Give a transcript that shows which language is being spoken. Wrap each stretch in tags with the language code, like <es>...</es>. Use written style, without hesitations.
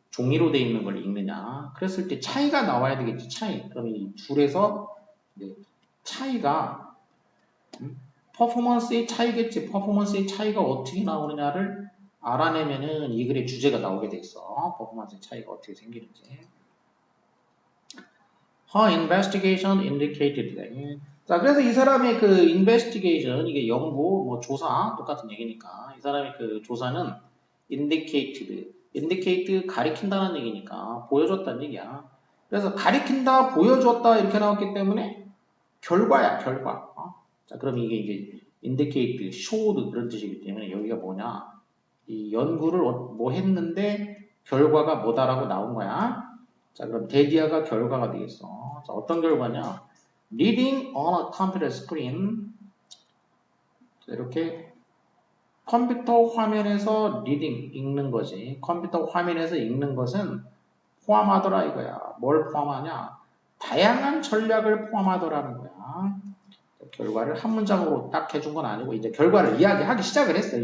<ko>종이로 돼 있는 걸 읽느냐. 그랬을 때 차이가 나와야 되겠지. 차이. 그러면 이 둘에서 차이가 퍼포먼스의 차이겠지. 퍼포먼스의 차이가 어떻게 나오느냐를 알아내면은 이 글의 주제가 나오게 돼 있어. 퍼포먼스의 차이가 어떻게 생기는지.</ko> <en>Her investigation indicated that.</en> <ko>자, 그래서 이 사람의 그 investigation, 이게 연구, 뭐 조사, 똑같은 얘기니까. 이 사람의 그 조사는 indicate 가리킨다는 얘기니까 보여줬다는 얘기야. 그래서 가리킨다, 보여줬다 이렇게 나왔기 때문에 결과야, 결과. 자, 그럼 이게 indicate, showed 그런 뜻이기 때문에 여기가 뭐냐? 이 연구를 뭐 했는데 결과가 뭐다라고 나온 거야. 자, 그럼 데디아가 결과가 되겠어. 자, 어떤 결과냐?</ko> <en>Reading on a computer screen.</en> <ko>이렇게 컴퓨터 화면에서 reading, 읽는 거지. 컴퓨터 화면에서 읽는 것은 포함하더라 이거야. 뭘 포함하냐? 다양한 전략을 포함하더라는 거야. 결과를 한 문장으로 딱 해준 건 아니고 이제 결과를 이야기하기 시작을 했어요.</ko>